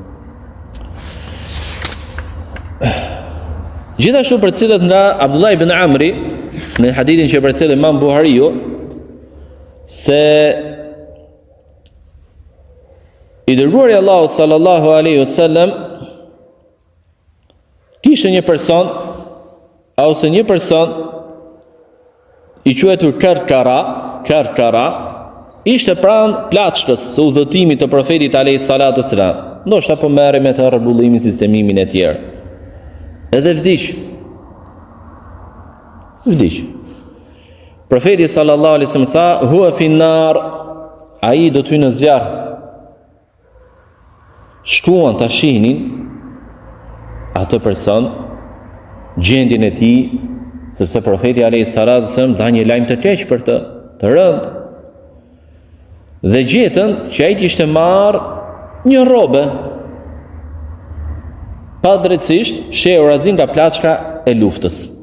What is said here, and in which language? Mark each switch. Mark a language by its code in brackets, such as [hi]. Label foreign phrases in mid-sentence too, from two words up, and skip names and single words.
[sq] Gjithashtu përcillet nga Abdullah ibn Amri në hadithin që përcillet Imam Buhariu se i dërguari Allahu [ar] صلى الله عليه وسلم [sq] kishte një person ose një person i quajtur Karkara ishte pranë plaçkës së udhëtimit të profetit [ar] عليه الصلاة السلام. [sq] Ndoshta po merri me të rregullimin, sistemimin e tjerë. Edhe vdiq. Profeti [ar] صلى الله عليه وسلم [sq] tha, [ar] "هو في النار", [sq] ai do të hyjë në zjarr. Shkuan ta shihnin atë person, gjendjen e tij, sepse profeti [ar] عليه الصلاة والسلام [sq] dha një lajm të keq për të rënd. Dhe gjetën që ai kishte marrë një rrobe pa drejtësisht shehur azin nga plaçka e luftës.